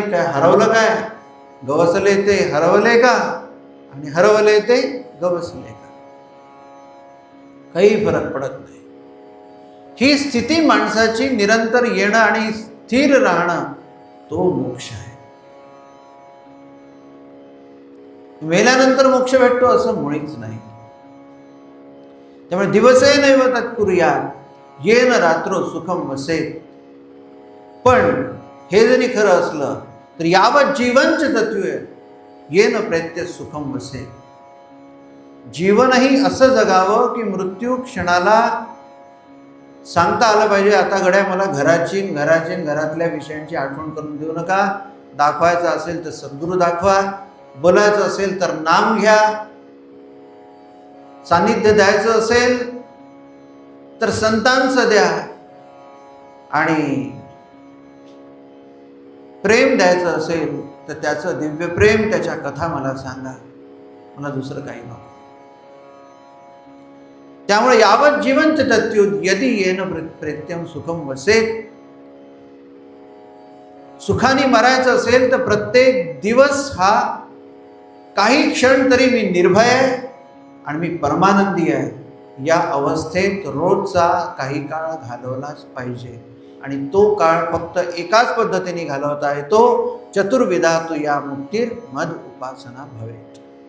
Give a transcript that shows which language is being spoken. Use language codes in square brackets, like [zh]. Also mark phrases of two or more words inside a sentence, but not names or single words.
[mr] काय हरवलं, काय गवसले ते हरवले का, आणि हरवले ते गवसले का, काही फरक पडत नाही. ही स्थिती माणसाची निरंतर येणं आणि स्थिर राहणं, तो मोक्ष आहे. मेल्यानंतर मोक्ष भेटतो असं मुळीच नाही. [sa] त्यामुळे दिवसे नैव तत्कुर्यात्, येन रात्र सुखम वसेत. [mr] पण हे जरी खरं असलं तर [sa] यावत जीवनच तत्वे येन प्रेत्य सुखम वसेत. [mr] जीवनही असं जगावं की मृत्यू क्षणाला सांगता आलं पाहिजे, आता गड्या मला घराची घरातल्या विषयांची आठवण करून देऊ नका. दाखवायचं असेल तर सद्गुरू दाखवा, बोलायचं असेल तर नाम घ्या, सानिध्य द्यायचं असेल तर संतांचं द्या, आणि प्रेम द्यायचं असेल तर त्याचं दिव्य प्रेम, त्याच्या कथा मला सांगा, मला दुसरं काही नको. [sa] त्यामुळे यावत जीवंत तत्युत यदि येन प्रेत्यम सुखम वसेत. [mr] सुखाने मरायचं असेल तर प्रत्येक दिवस हा काही क्षण तरी मी निर्भय आहे आणि मी परमानंदी आहे, या अवस्थेत रोजचा काही काळ घालवलाच पाहिजे. आणि तो काळ फक्त एकाच पद्धतीने घालवता येतो, [sa] चतुर्विधातु या मुक्तीर मद उपासना भवेत.